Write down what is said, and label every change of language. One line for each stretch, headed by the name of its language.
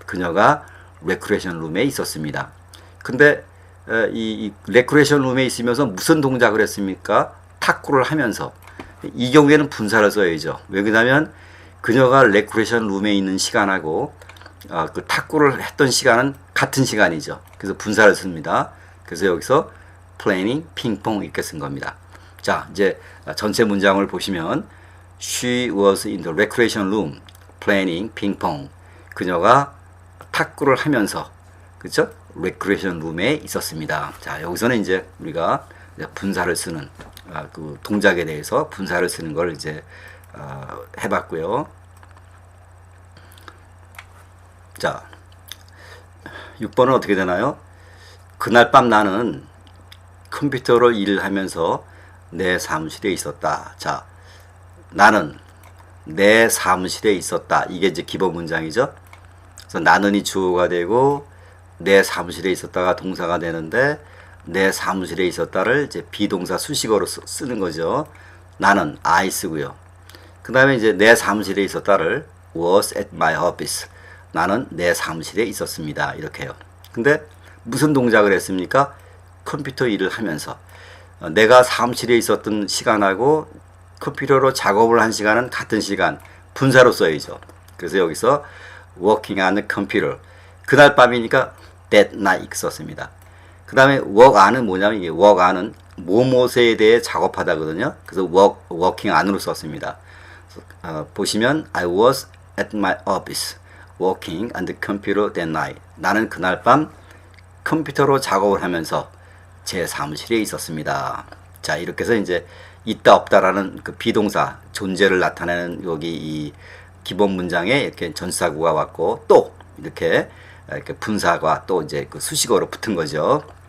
Korean: 그녀가 레크레이션 룸에 있었습니다. 근데 이 레크레이션 룸에 있으면서 무슨 동작을 했습니까? 탁구를 하면서. 이 경우에는 분사를 써야죠. 왜 그러냐면 그녀가 레크레이션 룸에 있는 시간하고 그 탁구를 했던 시간은 같은 시간이죠. 그래서 분사를 씁니다. 그래서 여기서 playing 핑퐁 이렇게 쓴 겁니다. 자, 이제 전체 문장을 보시면
English: She was in the recreation room playing 핑퐁.
Korean: 그녀가 탁구를 하면서 그렇죠? 레크레이션 룸에 있었습니다. 자, 여기서는 이제 우리가 분사를 쓰는 그 동작에 대해서 분사를 쓰는 걸 이제 해봤고요. 자, 6번은 어떻게 되나요? 그날 밤 나는 컴퓨터로 일을 하면서 내 사무실에 있었다. 자, 나는 내 사무실에 있었다. 이게 이제 기본 문장이죠. 그래서 나는이 주어가 되고 내 사무실에 있었다가 동사가 되는데 내 사무실에 있었다를 이제 비동사 수식어로 쓰는 거죠. 나는 I 쓰고요. 그 다음에 이제 내 사무실에 있었다를
English: was at my office.
Korean: 나는 내 사무실에 있었습니다. 이렇게요. 근데 무슨 동작을 했습니까? 컴퓨터 일을 하면서. 내가 사무실에 있었던 시간하고 컴퓨터로 작업을 한 시간은 같은 시간. 분사로 써야죠. 그래서 여기서
English: working on the computer.
Korean: 그날 밤이니까
English: that night
Korean: 썼습니다. 그 다음에 work on은 뭐냐면 이게 work on은 뭐뭐에 대해 작업하다거든요. 그래서 working on으로 썼습니다. 보시면
English: I was at my office working on the computer that night.
Korean: 나는 그날 밤 컴퓨터로 작업을 하면서 제 사무실에 있었습니다. 자, 이렇게 해서 이제 있다 없다라는 그 비동사 존재를 나타내는 여기 이 기본 문장에 이렇게 전치사구가 왔고 또 이렇게 분사가 또 이제 그 수식어로 붙은 거죠.